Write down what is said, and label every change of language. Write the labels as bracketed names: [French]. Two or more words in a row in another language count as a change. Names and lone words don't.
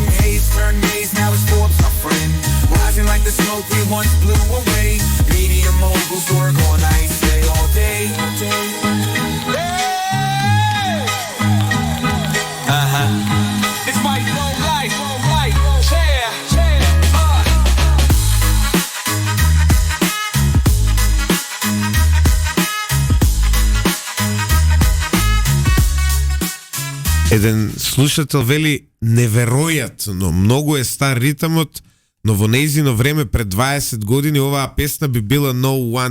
[English] Haze turned maze, now it's Forbes, my friend. Rising like the smoke we once blew away. Media moguls work all night, stay all day. It's my flow life, chair. [Macedonian] Еден слушател вели неверојатно, многу е стар ритамот, но во нејзино време пред 20 години оваа песна би била No One.